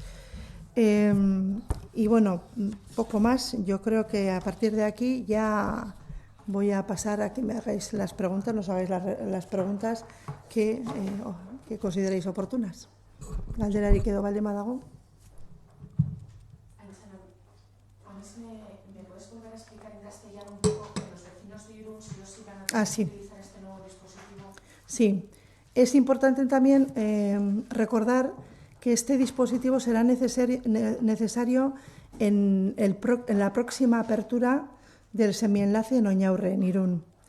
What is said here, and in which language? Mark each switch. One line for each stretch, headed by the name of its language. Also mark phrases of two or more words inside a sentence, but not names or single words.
Spanish: Y bueno, poco más. Yo creo que a partir de aquí ya voy a pasar a que me hagáis las preguntas, nos hagáis las preguntas que consideréis oportunas.
Basque: Galderarik edo baldin badago.
Spanish: ¿Me puedes volver a explicar en castellano un poco que los vecinos de Irún sí o sí van a tener que utilizar este nuevo dispositivo? Sí, es importante también recordar que este dispositivo será necesario en la próxima apertura del semienlace en Oñaurre, en Irún.